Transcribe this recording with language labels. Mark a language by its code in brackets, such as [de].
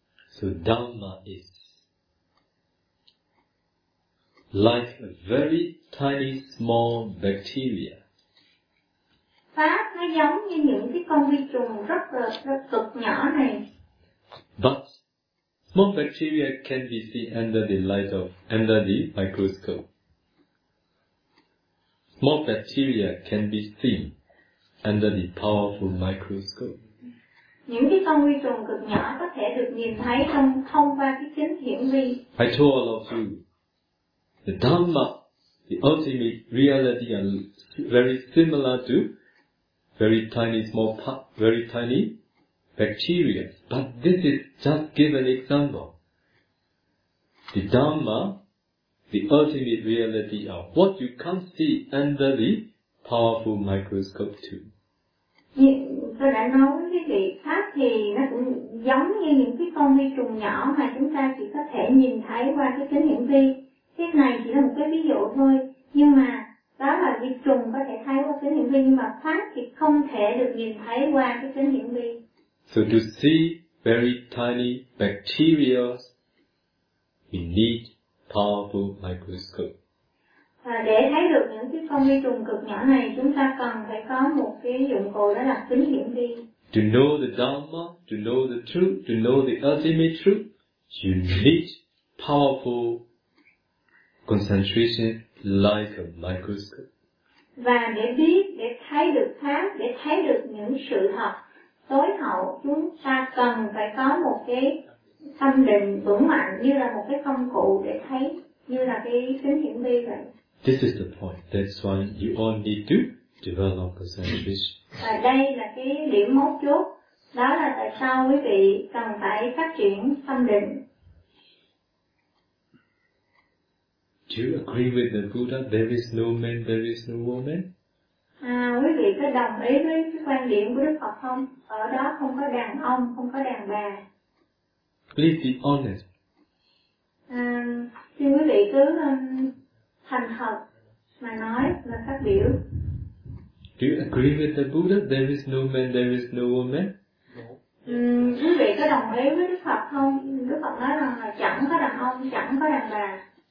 [en] So Dhamma is like a very tiny small bacteria. [vi] Pháp nó giống như những cái con vi trùng rất cực nhỏ này. [en] But small bacteria can be seen under the microscope. Small bacteria can be seen under the powerful microscope. [vi] Những cái con vi trùng cực nhỏ có thể được nhìn thấy thông qua cái kính hiển vi. [en] I told all of you, the Dhamma, the ultimate reality, are very similar to very tiny bacteria. But this is just given example. The Dhamma, the ultimate reality, are what you can't see under the powerful microscope too. [vi] Tôi đã nói với quý vị, Pháp thì nó cũng giống như những cái con vi trùng nhỏ mà chúng ta chỉ có thể nhìn thấy qua cái kính hiển vi. Cái này chỉ là một cái ví dụ thôi, nhưng mà đó là vi trùng có thể thấy qua kính hiển vi, nhưng mà Pháp thì không thể được nhìn thấy qua cái kính hiển vi. [en] So to see very tiny bacteria, we need powerful microscope. [vi] À, để thấy được những cái con vi trùng cực nhỏ này, chúng ta cần phải có một cái dụng cụ, đó là kính hiển vi. [en] To know the Dhamma, to know the truth, to know the ultimate truth, you need powerful concentration like a microscope. [vi] Và để biết, để thấy được Pháp, để thấy được những sự thật tối hậu, chúng ta cần phải có một cái tâm định vững mạnh như là một cái công cụ để thấy, như là cái kính hiển vi vậy. [en] This is the point. That's why you all need to develop concentration. [vi] Và đây là cái điểm mấu chốt. Đó là tại sao quý vị cần phải phát triển tâm định. [en] Do you agree with the Buddha? There is no man, there is no woman. [vi] À, quý vị có đồng ý với cái quan điểm của Đức Phật không? Ở đó không có đàn ông, không có đàn bà. [en] Please be honest. [vi] Xin quý vị cứ thành thật mà nói, mà phát biểu. [en] Do you agree with the Buddha? There is no man, there is no woman. [vi] Quý vị có đồng ý với Đức Phật không? Đức Phật nói rằng là chẳng có đàn ông, chẳng có đàn bà.